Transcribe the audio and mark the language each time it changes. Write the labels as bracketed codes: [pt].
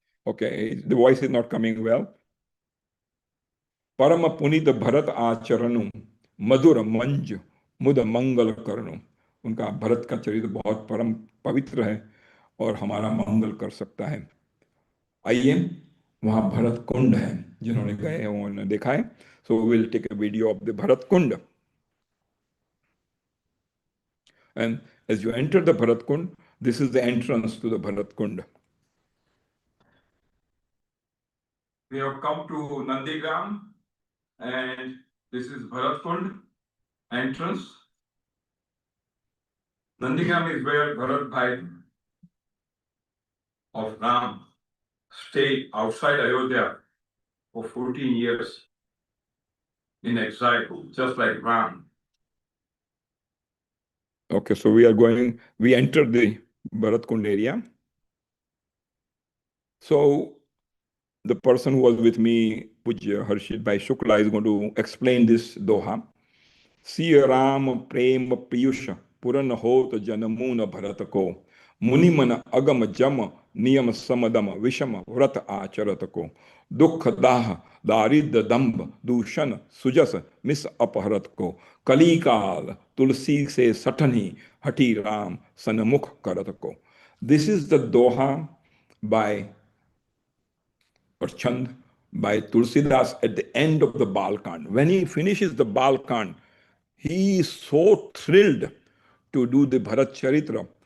[en] Okay, the voice is not coming well. [hi] परम पुनित भरत आचरणु मधुर मंज मुद मंगल करनु. उनका भरत का चरित्र बहुत परम पवित्र है और हमारा मंगल कर सकता है. आइए, वहां भरत कुंड है, जिन्होंने गए हैं उन्होंने देखा है. [en] So will take a video of the Bharat Kund. And as you enter the Bharat Kund, this is the entrance to the Bharat Kund. We have come to Nandigram and this is Bharat Kund entrance. Nandigam is where Bharat Bhai of Ram stayed outside Ayodhya for 14 years in exile, just like Ram. Okay, so we entered the Bharat Kund area. So the person who was with me, Pujya Harshit Bhai Shukla, is going to explain this doha. [hi] See Ram prem piyush puran hot janamuna bharat ko मुनि मन अगम जम नियम समदम विषम व्रत आचरत को दुख दाह दारिद्र दंभ दूषण सुजस मिस अपहरत को कली काल तुलसी से सठनी हठी राम सन्मुख करत को. [en] This is the doha by or Chand by Tulsidas at the end of the Balkand. When he finishes the Balkand, he is so thrilled to do the Bharat Charitra.